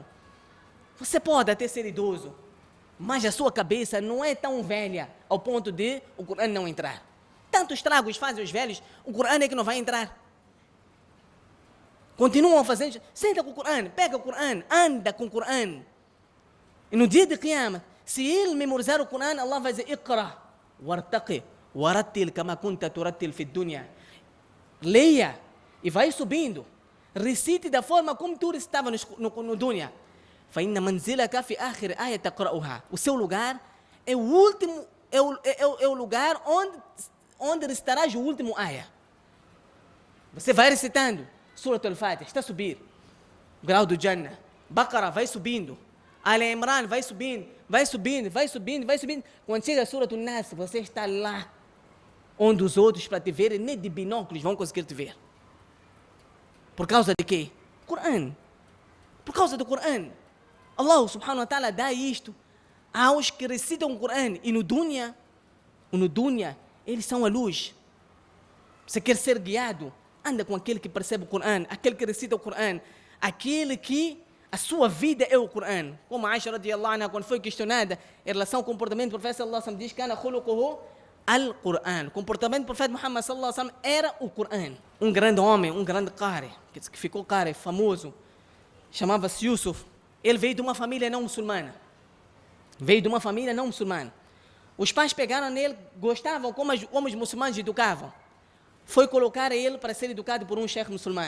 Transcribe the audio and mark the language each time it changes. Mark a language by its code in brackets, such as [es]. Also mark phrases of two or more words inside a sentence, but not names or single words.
[pt] Você pode até ser idoso, mas a sua cabeça não é tão velha ao ponto de o Coran não entrar. Tantos estragos fazem os velhos, o Coran é que não vai entrar. Continuam fazendo, senta com o Coran, pega o Coran, anda com o Coran. E no dia de Qiyamah, se ele memorizar o Coran, Allah vai dizer, [ar] اقرأ وارتق ورتل كما كنت ترتل في الدنيا. [pt] Leia e vai subindo. Recite da forma como tu recitava no dunya. [ar] فإن منزلك في آخر آية تقرأها. [pt] O seu lugar é o último, é o lugar onde recitarás o último ayah. Você vai recitando Surat al-Fatiha, está a subir. Grau do Jannah. Baqarah vai subindo. Ali Imran vai subindo. Quando chega a Surat al-Nas, você está lá onde os outros para te verem nem de binóculos vão conseguir te ver. Por causa de quê? Coran. Por causa do Coran. Allah [ar] سبحانه وتعالى [pt] dá isto aos que recitam o Coran. E no dunya, eles são a luz. Você quer ser guiado? Anda com aquele que percebe o Corão, aquele que recita o Corão, aquele que a sua vida é o Corão. Como a Aisha [ar] رضي الله عنها, [pt] quando foi questionada em relação ao comportamento do profeta [ar] صلى الله عليه وسلم, [pt] diz que [ar] أنا خلقه القرآن. [pt] O comportamento do profeta Muhammad [ar] صلى الله عليه وسلم [pt] era o Corão. Um grande homem, um grande qari, que ficou qari, famoso, chamava-se Yusuf. Ele veio de uma família não muçulmana. Os pais pegaram nele, gostavam como os muçulmanos educavam. Foi colocar ele para ser educado por um chefe muçulmano.